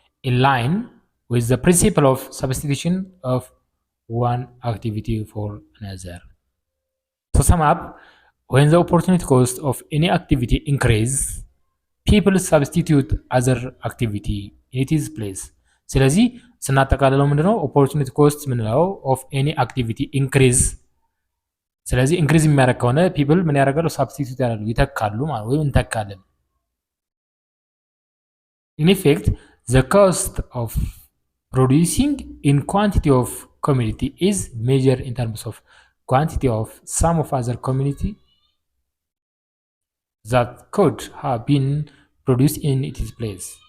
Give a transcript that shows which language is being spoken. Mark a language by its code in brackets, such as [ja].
[en] in line with the principle of substitution of one activity for another. To sum up, when the opportunity cost of any activity increase, people substitute other activity in its place. [am] ስለዚህ ስናጠቃልለው ምንድነው opportunity cost ምንለው [en] of any activity increase። [am] ስለዚህ increase የሚያደርግ ከሆነ people ምን ያደርጋሉ? [en] substitute [am] ያደርጋሉ፣ ይተካሉ ማለት ወይም እንተካለን። [en] in effect, the cost of producing in quantity of commodity is measured in terms of quantity of some of other commodity that could have been produced in its place.